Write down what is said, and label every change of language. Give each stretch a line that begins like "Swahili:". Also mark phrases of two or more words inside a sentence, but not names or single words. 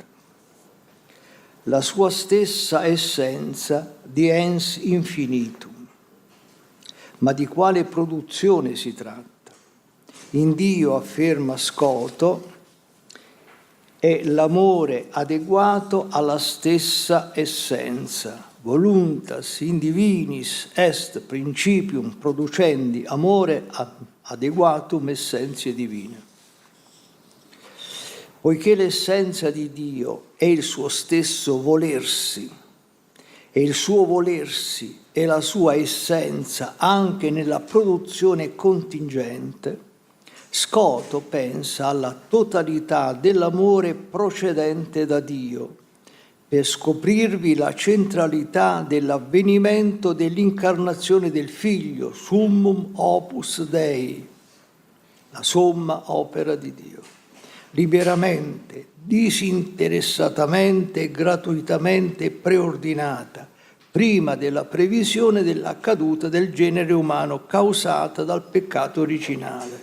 Italian: La sua stessa essenza di
Latin: ens infinitum.
Italian: Ma di quale produzione si tratta? In Dio, afferma Scoto, è l'amore adeguato alla stessa essenza.
Latin: Voluntas in divinis est principium producendi amore adequatum essentiae divine.
Italian: Poiché l'essenza di Dio è il suo stesso volersi, e il suo volersi è la sua essenza anche nella produzione contingente, Scoto pensa alla totalità dell'amore procedente da Dio, per scoprirvi la centralità dell'avvenimento dell'incarnazione del Figlio,
Latin: summum opus Dei,
Italian: la somma opera di Dio, liberamente, disinteressatamente e gratuitamente preordinata, prima della previsione della caduta del genere umano causata dal peccato originale.